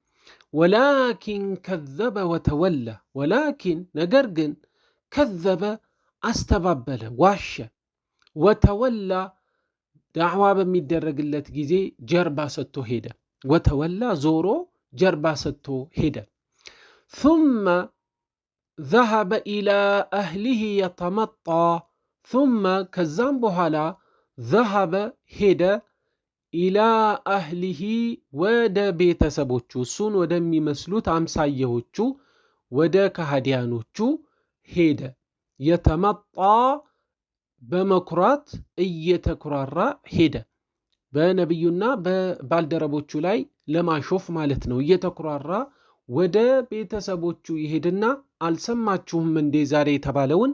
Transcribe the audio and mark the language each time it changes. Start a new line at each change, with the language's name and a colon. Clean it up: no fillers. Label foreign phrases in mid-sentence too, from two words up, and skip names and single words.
Arabic: ولكن كذب وتولى
Amharic: ወላኪን ነገር ግን ከዘበ አስተባበለ፣ ዋሸ። ወተወላ ዳዕዋ በሚደረግለት ጊዜ ጀርባ ሰጥቶ ሄደ። ወተወላ ዞሮ ጀርባ ሰጥቶ ሄደ።
Arabic: ثم ذهب إلى أهله يتمطى ثم
Amharic: ከዛም በኋላ ذهب ሄደ
Arabic: إلى أهله
Amharic: ወደ ቤተሰቦቹ እሱን ወደሚመስሉት አምሳየዎቹ ወደ ከሃዲያኖቹ ሄደ። የተመጣ በመኩራት እየተኩራራ ሄደ። በነቢዩና በባልደረቦቹ ላይ ለማሾፍ ማለት ነው። እየተኩራራ ወደ ቤተሰቦቹ ይሄድና አልሰማችሁም እንዴ ዛሬ የተባለውን?